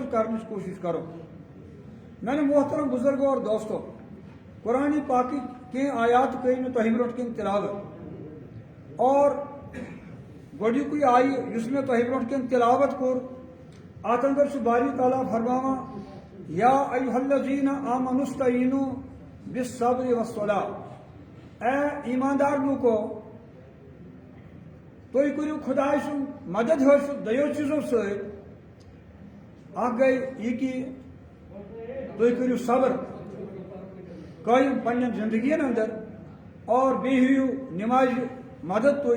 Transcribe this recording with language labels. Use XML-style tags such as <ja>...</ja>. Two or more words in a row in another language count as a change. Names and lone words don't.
<ks>کرنٕچ کوٗشش کرو میانہِ محترم بزرگو اور دوستو قرآن پاکٕکۍ کینٛہہ آیات کٔرۍ مےٚ تۄہہِ برونٛٹھ کَنۍ تِلاوت اور گۄڈنیُکُے آیہِ یُس مےٚ تۄہہِ برونٛٹھ کَنۍ تِلاوت کوٚر اتھ اندر چھُ باری تعالیٰ فرماوان</ks> <ar>یا ایھا الذین آمنوا استعینوا بالصبر والصلاۃ،</ar> <ks>اے ایماندار لوکو تُہۍ کٔرِو خۄداے سُنٛد مدد حٲصِل دۄیو چیٖزو سۭتۍ. اکھ گٔے یہِ کہِ تُہۍ کٔرِو صبر قٲیِم پننٮ۪ن زندگین اندر، اور بیٚیہِ ہیٚیِو نمازِ مدد تُہۍ.</ks>